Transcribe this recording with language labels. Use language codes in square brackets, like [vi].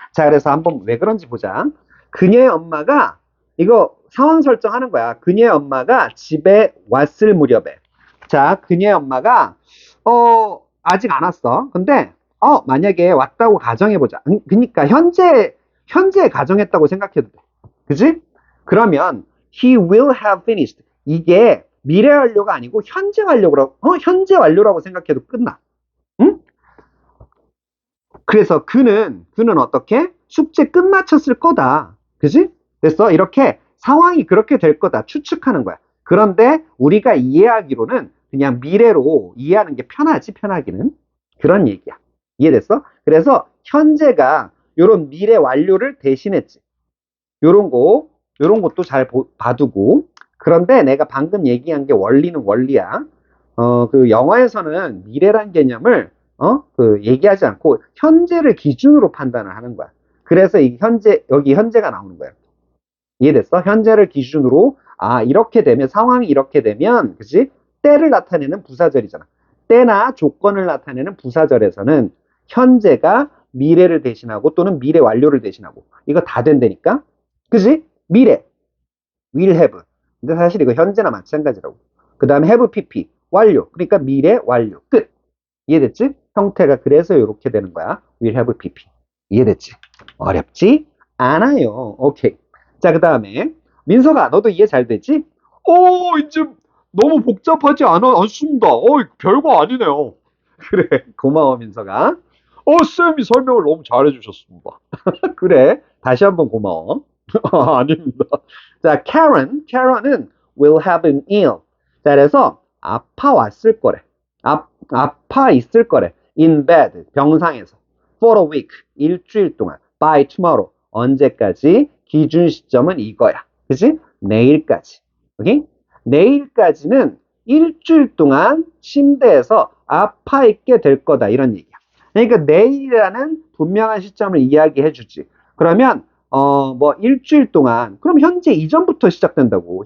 [ko] 자, 그래서 한번 왜 그런지 보자. 그녀의 엄마가 이거 상황 설정하는 거야. 그녀의 엄마가 집에 왔을 무렵에. 자, 그녀의 엄마가 아직 안 왔어. 근데 만약에 왔다고 가정해 보자. 그러니까 현재 가정했다고 생각해도 돼. 그지? 그러면 [en] he will have finished. [ko] 이게 미래 완료가 아니고 현재 완료라고 생각해도 끝나. 응? 그래서 그는 어떻게? 숙제 끝마쳤을 거다. 그지? 됐어? 이렇게 상황이 그렇게 될 거다. 추측하는 거야. 그런데 우리가 이해하기로는 그냥 미래로 이해하는 게 편하지, 편하기는. 그런 얘기야. 이해됐어? 그래서 현재가 요런 미래 완료를 대신했지. 요런 것도 잘 봐두고. 그런데 내가 방금 얘기한 게 원리는 원리야. 그 영어에서는 미래란 개념을 얘기하지 않고 현재를 기준으로 판단을 하는 거야. 그래서 여기 현재가 나오는 거야. 이해됐어? 현재를 기준으로, 이렇게 되면, 상황이 이렇게 되면, 그치? 때를 나타내는 부사절이잖아. 때나 조건을 나타내는 부사절에서는 현재가 미래를 대신하고 또는 미래 완료를 대신하고, 이거 다 된다니까? 그치? 미래, will have. 근데 사실 이거 현재나 마찬가지라고. 그 다음에 have pp, 완료. 그러니까 미래 완료. 끝. 이해됐지? 형태가 그래서 이렇게 되는 거야. will have pp. 이해됐지? 어렵지 않아요. 오케이. 자, 그 다음에 민서가 너도 이해 잘 되지? 이제 너무 복잡하지 않습니다. 별거 아니네요. 그래. 고마워, 민서가. 쌤이 설명을 너무 잘해주셨습니다. 그래. 다시 한번 고마워. 아닙니다. 자, [en] Karen은 will have been ill. [ko] 자, 그래서 아파 왔을 거래. 아파 있을 거래. [en] In bed, [ko] 병상에서. [en] For a week, [ko] 일주일 동안. [en] By tomorrow, [ko] 언제까지? 기준 시점은 이거야. 그치? 내일까지. 오케이? 내일까지는 일주일 동안 침대에서 아파 있게 될 거다. 이런 얘기야. 그러니까 내일이라는 분명한 시점을 이야기해 주지. 그러면 일주일 동안, 그럼 현재 이전부터 시작된다고.